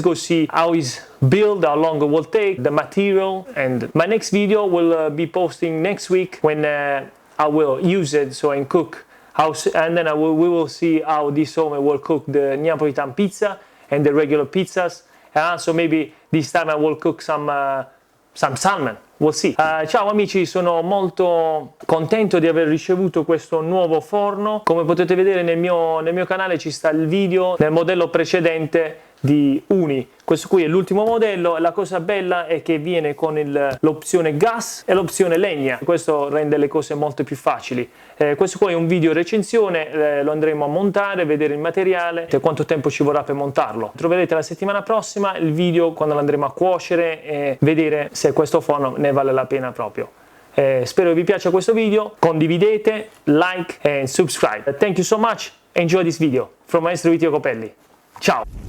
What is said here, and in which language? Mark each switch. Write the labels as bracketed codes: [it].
[en] Let's go see how it's built, how long it will take, the material, and my next video will be posting next week when I will use it so and cook. And then we will see how this oven will cook the Napoletana pizza and the regular pizzas, and also maybe this time I will cook some salmon. We'll see. [it] Ciao amici, sono molto contento di aver ricevuto questo nuovo forno. Come potete vedere nel mio canale ci sta il video del modello precedente di Uni. Questo qui è l'ultimo modello e la cosa bella è che viene con l'opzione gas e l'opzione legna. Questo rende le cose molto più facili. Questo qua è un video recensione, lo andremo a montare, vedere il materiale e quanto tempo ci vorrà per montarlo. Troverete la settimana prossima il video quando lo andremo a cuocere e vedere se questo forno ne vale la pena proprio. Spero vi piaccia questo video, condividete, [en] like and subscribe. Thank you so much, enjoy this video from MAESTROVITOIACOPELLI. Ciao!